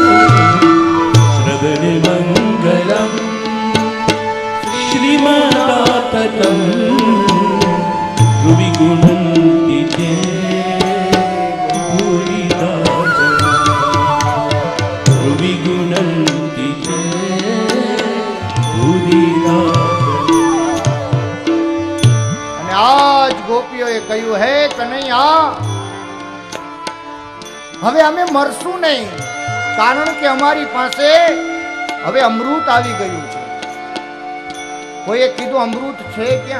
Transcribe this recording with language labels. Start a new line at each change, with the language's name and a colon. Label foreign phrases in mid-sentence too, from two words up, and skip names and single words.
Sanskrit: श्रवणमङ्गलम् श्रीमदाततं भुवि गुणन्ति ते भूरिदा जना. भुवि गुणन्ति ते भूरिदा जना.
Gujarati: અને આજ ગોપીઓએ કહ્યું હે કનૈયા, હવે અમે મરશું નહીં. કારણ કે અમારી પાસે હવે અમૃત આવી ગયું છે. કોઈએ કીધું અમૃત છે ક્યાં?